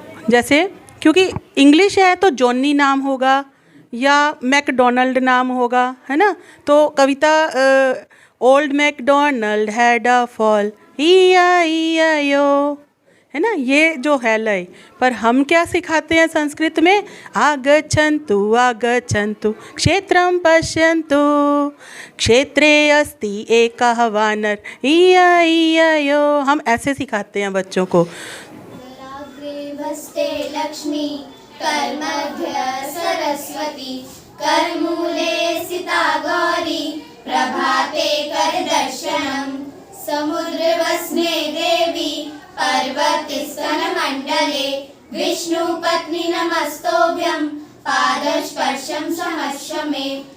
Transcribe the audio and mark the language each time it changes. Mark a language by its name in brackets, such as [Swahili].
[Hindi] जैसे क्योंकि इंग्लिश है तो जॉनी नाम होगा या मैकडोनल्ड नाम होगा, है ना। तो कविता [English] old McDonald had a farm, [Hindi] ई-आई-ई-आई-ओ, है ना, ये जो है लय। पर हम क्या सिखाते हैं संस्कृत में? [Sanskrit] आगच्छन्तु आगच्छन्तु क्षेत्रं पश्यन्तु, क्षेत्रे अस्ति एकः वानर, ई-आई-ई-आई-ओ। [Hindi] हम ऐसे सिखाते हैं बच्चों को। [Sanskrit] भस्ते लक्ष्मी करमध्ये सरस्वती, करमूले स्थिता गौरी, प्रभाते करदर्शनम्। समुद्रवस्ने देवी पर्वतस्तनमण्डले, विष्णुपत्नी नमस्तोभ्यं पादस्पर्शं समस्य मे।